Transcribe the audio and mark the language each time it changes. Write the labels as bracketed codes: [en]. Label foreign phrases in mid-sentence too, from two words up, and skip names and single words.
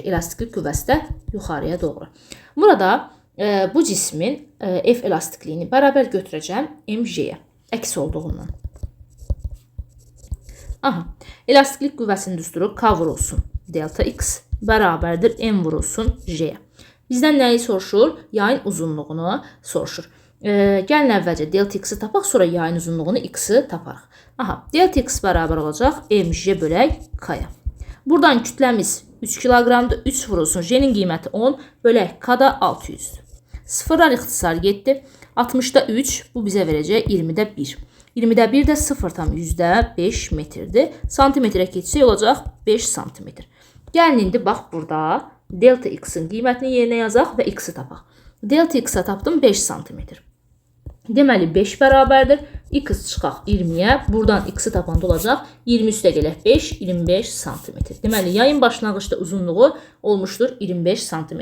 [az] Elastiklik qüvvəsi də yuxarıya doğru. Burada bu cismin F elastikliyini bərabər götürəcəm mg-yə, əks olduğundan. Aha, elastiklik qüvvəsinin düsturu K vurulsun delta x bərabərdir m vurulsun j-yə. Bizdən nəyi soruşur? Yayın uzunluğunu soruşur. Gəlin əvvəlcə delta x-i tapaq, sonra yayın uzunluğunu x-i taparıq. Aha, delta x bərabər olacaq mj bölək k-ya. Buradan kütləmiz 3 kiloqramdır, 3 vurulsun j-nin qiyməti 10 bölək k da 600-dür. Sıfırlar ixtisar getdi. 60-da 3, bu bizə verəcək 20-də 1. 20-də 1 də 0,5 metrdir. Santimetrə keçsək olacaq 5 santimetr. Gəlin indi bax burada delta x-in qiymətini yerinə yazaq və x-i tapaq. Delta x-a tapdım 5 cm. Deməli 5 bərabərdir. X çıxaq 20-yə. Buradan x-i tapanda olacaq 20 üstə gələk 5, 25 cm. Deməli yayın başlanğıcda uzunluğu olmuşdur 25 cm.